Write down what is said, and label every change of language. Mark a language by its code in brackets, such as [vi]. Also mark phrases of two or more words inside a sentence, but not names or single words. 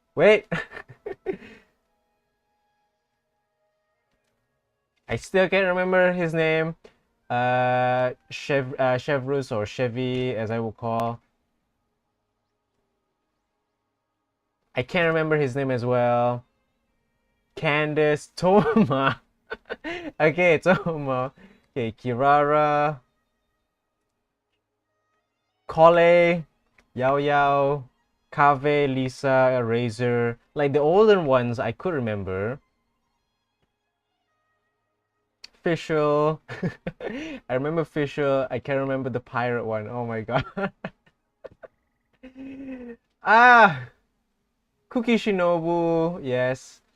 [en] I still can't remember his name. Chevrus or Chevy, as I will call. I can't remember his name as well. Candace, Toma. Okay, Toma. Okay, Kirara. Kole, Yao Yao, Kave, Lisa, Razor. Like the older ones I could remember. Fischl. I remember Fischl. I can't remember the pirate one. Oh my god. Cookie Shinobu. Yes.